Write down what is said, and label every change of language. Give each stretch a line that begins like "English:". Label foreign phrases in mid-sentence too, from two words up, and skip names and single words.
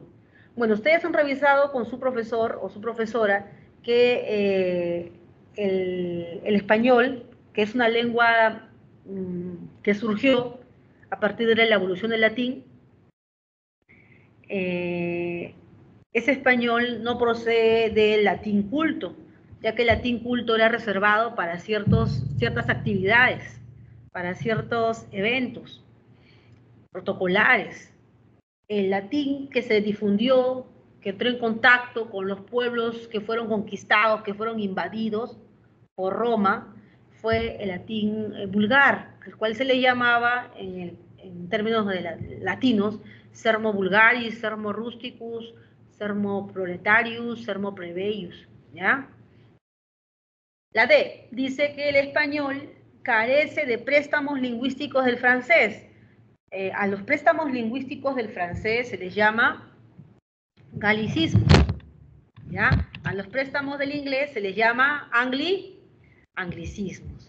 Spanish: Bueno, ustedes han revisado con su profesor o su profesora que el español, que es una lengua que surgió a partir de la evolución del latín, ese español no procede del latín culto, ya que el latín culto era reservado para ciertas actividades, para ciertos eventos protocolares. El latín que se difundió, que entró en contacto con los pueblos que fueron conquistados, que fueron invadidos por Roma, fue el latín vulgar, al cual se le llamaba en términos latinos,
Latin: sermo vulgaris, sermo rusticus, sermo proletarius, sermo plebeius,
Spanish: ¿ya? La D dice que el español carece de préstamos lingüísticos del francés. A los préstamos lingüísticos del francés se les llama galicismo, ¿ya? A los préstamos del inglés se les llama anglicismos.